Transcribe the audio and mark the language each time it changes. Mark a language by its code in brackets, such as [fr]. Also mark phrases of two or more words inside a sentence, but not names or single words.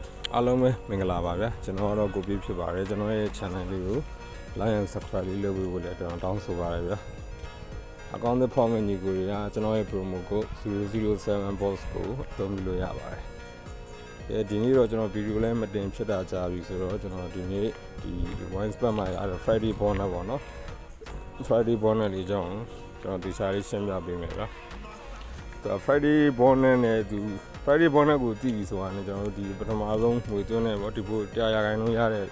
[my] အားလုံးပဲမင်္ဂလာပါဗျာကျွန်တော်တော့ကိုပြည့်ဖြစ်ပါတယ်ကျွန်တော်ရဲ့ channel လေးကို [en] like and subscribe [my] လေးလုပ်ပေးဖို့လည်းကျွန်တော်တောင်းဆိုပါရဗျာအကောင့်သစ်ဖောက်မယ့်ညီကိုတွေကကျွန်တော်ရဲ့ [en] promo code [my] 007 boss ကိုအသုံးပြုလို့ရပါတယ်ဒီနေ့တော့ကျွန်တော်ဗီဒီယိုလည်းမတင်ဖြစ်တာကြာပြီဆိုတော့ကျွန်တော်ဒီနေ့ဒီ [en] wine spot [my] မှာအဲ့ [en] Friday bonus [my] ပေါ့နော် [en] Friday bonus [my] လေးကြောင်းကျွန်တော်ဒီစားလေးရှင်းပြပေးမယ်ဗျာ [en] Friday bonus [my] နဲ့သူ [en] Friday bonus [my] ကိုတည်ပြီးဆိုတာနဲ့ကျွန်တော်တို့ဒီပထမဆုံးငွေသွင်းနေပေါ့ဒီပို့100ရာခိုင်နှုန်းရတဲ့